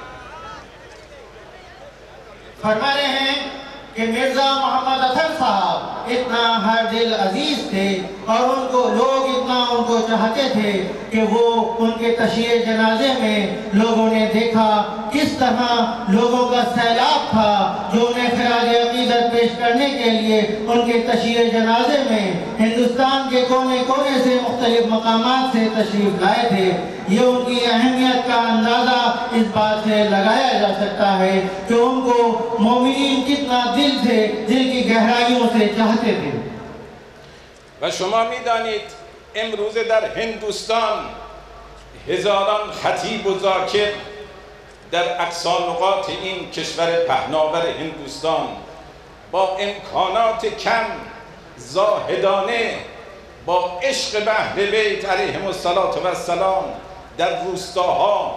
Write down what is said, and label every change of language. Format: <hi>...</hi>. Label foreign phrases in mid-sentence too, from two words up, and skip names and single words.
<ur>فرما رہے ہیں کہ مرزا محمد اطہر صاحب اتنا ہر دل عزیز تھے اور ان کو لوگ اتنا ان کو چاہتے تھے کہ وہ ان کے تشییع جنازے میں لوگوں نے دیکھا کس طرح لوگوں کا سیلاب تھا جو انہیں خراج عقیدت پیش کرنے کے لیے ان کے تشییع جنازے میں ہندوستان کے کونے کونے سے مختلف مقامات سے تشریف لائے تھے. یہ ان کی اہمیت کا اندازہ اس بات سے لگایا جا سکتا ہے کہ ان کو مومنین کتنا دل سے دل کی گہرائیوں سے چاہتے تھے.</ur> <fa>و شما می‌دانید امروز در هندوستان هزاران خطیب و ذاکر در اقصی نقاط این کشور پهناور هندوستان با امکانات کم زاهدانه با عشق به اهل بیت علیهم السلام در روستاها،</fa>